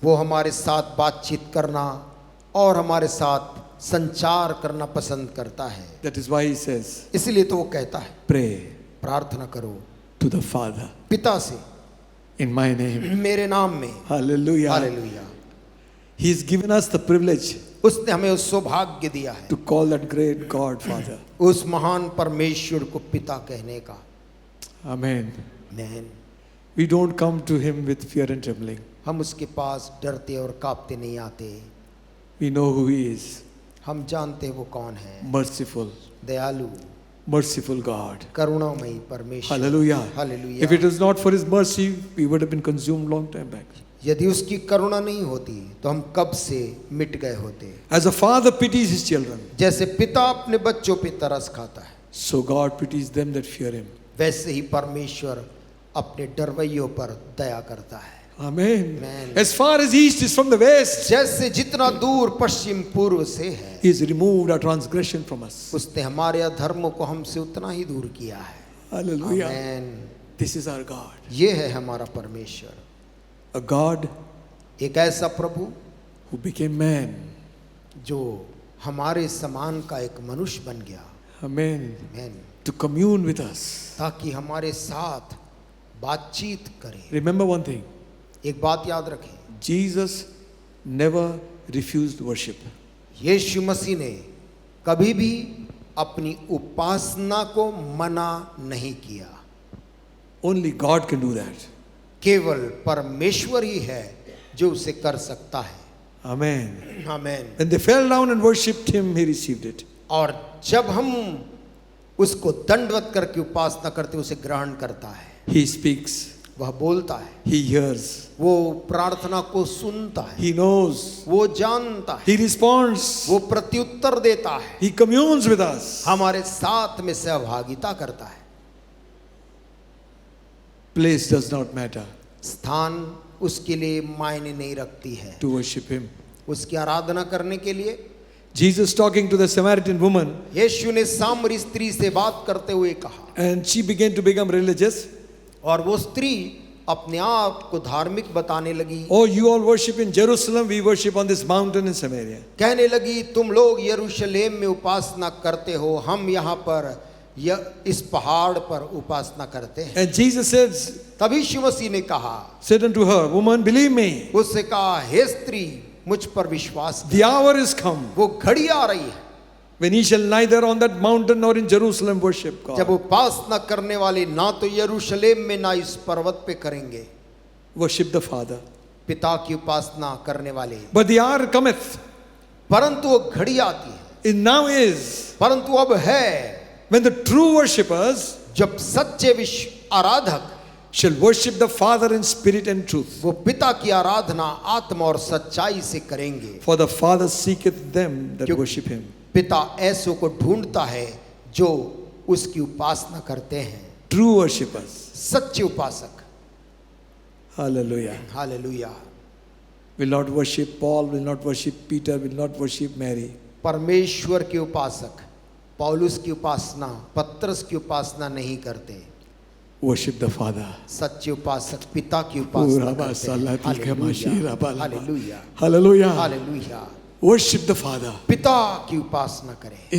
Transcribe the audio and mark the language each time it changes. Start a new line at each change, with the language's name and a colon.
Hindi: वो हमारे साथ बातचीत करना और हमारे साथ संचार करना पसंद करता है।
English: That is why He says,
Hindi: इसलिए तो वो कहता है,
English: pray
Hindi: प्रार्थना करो
English: to the Father
Hindi: पिता से
English: in my name.
Hindi: मेरे नाम में।
English: Hallelujah.
Hindi: Hallelujah.
English: He has given us the privilege
Hindi: उसने हमें उस सौभाग्य दिया है
English: to call that great God Father.
Hindi: उस महान परमेश्वर को पिता कहने का।
English: Amen. Man, We don't come to Him with fear and trembling.
Hindi: हम उसके पास डरते और कांपते नहीं आते।
English: We know who He is.
Hindi: हम जानते हैं वो कौन है।
English: Merciful,
Hindi: दयालु,
English: merciful God.
Hindi: करुणामयी परमेश्वर।
English: Hallelujah.
Hindi: Hallelujah.
English: If it was not for His mercy, we would have been consumed long time back.
Hindi: यदि उसकी करुणा नहीं होती तो हम कब से मिट गए होते।
English: As a father pities his children,
Hindi: जैसे पिता अपने बच्चों पे तरस खाता है,
English: so God pities them that fear Him.
Hindi: वैसे ही परमेश्वर अपने डरवैयों पर दया करता है।
English: Amen. Amen. As far as east is from the west,
Hindi: जैसे जितना दूर पश्चिम पूर्व से है,
English: He has removed our transgression from us.
Hindi: उसने हमारे अधर्मों को हमसे उतना ही दूर किया है।
English: Hallelujah.
Hindi: Amen.
English: This is our God.
Hindi: ये है हमारा परमेश्वर,
English: A God
Hindi: एक ऐसा प्रभु
English: who became man.
Hindi: जो हमारे समान का एक मनुष्य बन गया।
English: Amen.
Hindi: Amen.
English: To commune with us.
Hindi: ताकि हमारे साथ बातचीत करे।
English: Remember one thing.
Hindi: एक बात याद रखें,
English: Jesus never refused worship.
Hindi: यीशु मसीह ने कभी भी अपनी उपासना को मना नहीं किया।
English: Only God can do that.
Hindi: केवल परमेश्वर ही है जो उसे कर सकता है।
English: Amen.
Hindi: Amen.
English: When they fell down and worshipped him, he received it.
Hindi: और जब हम उसको दंडवत करके उपासना करते उसे ग्रहण करता है,
English: He speaks,
Hindi: वह बोलता है,
English: he hears,
Hindi: वो प्रार्थना को सुनता है,
English: he knows,
Hindi: वो जानता है,
English: he responds,
Hindi: वो प्रत्युत्तर देता है,
English: he communes with us.
Hindi: हमारे साथ में सहभागिता करता है।
English: Place does not matter
Hindi: स्थान उसके लिए मायने नहीं रखती है,
English: to worship him.
Hindi: उसकी आराधना करने के लिए।
English: Jesus talking to the Samaritan woman,
Hindi: यीशु ने सामरी स्त्री से बात करते हुए कहा,
English: and she began to become religious.
Hindi: और वो स्त्री अपने आप को धार्मिक बताने लगी।
English: Oh, you all worship in Jerusalem, we worship on this mountain in Samaria.
Hindi: कहने लगी, तुम लोग यरूशलेम में उपासना करते हो, हम यहाँ पर इस पहाड़ पर उपासना करते हैं।
English: And Jesus says,
Hindi: तभी यीशु मसीह ने कहा,
English: said unto her, woman, believe me,
Hindi: उससे कहा, हे स्त्री, मुझ पर विश्वास कर,
English: the hour is come
Hindi: वो घड़ी आ रही है
English: when ye shall neither on that mountain nor in Jerusalem worship
Hindi: जब
English: God.
Hindi: उपासना करने वाले ना तो यरूशलेम में ना इस पर्वत पे करेंगे,
English: Worship the Father.
Hindi: पिता की उपासना करने वाले,
English: But the hour cometh,
Hindi: परंतु वो घड़ी आती है,
English: it now is,
Hindi: परंतु अब है,
English: when the true worshippers
Hindi: जब सच्चे विश्व आराधक
English: shall worship the Father in spirit and truth.
Hindi: वो पिता की आराधना आत्मा और सच्चाई से करेंगे।
English: For the Father seeketh them that
Hindi: क्यों-
English: worship him.
Hindi: पिता ऐसों को ढूंढता है जो उसकी उपासना करते हैं,
English: True worshippers.
Hindi: सच्चे उपासक।
English: Hallelujah.
Hindi: Hallelujah.
English: Will not worship Paul, will not worship Peter, will not worship Mary.
Hindi: परमेश्वर के उपासक पौलुस की उपासना, पत्रस की उपासना नहीं करते,
English: Worship the Father.
Hindi: सच्चे उपासक पिता की उपासना करते हैं। Hallelujah, hallelujah,
English: Hallelujah.
Hindi: Hallelujah.
English: Worship the Father
Hindi: पिता की उपासना करें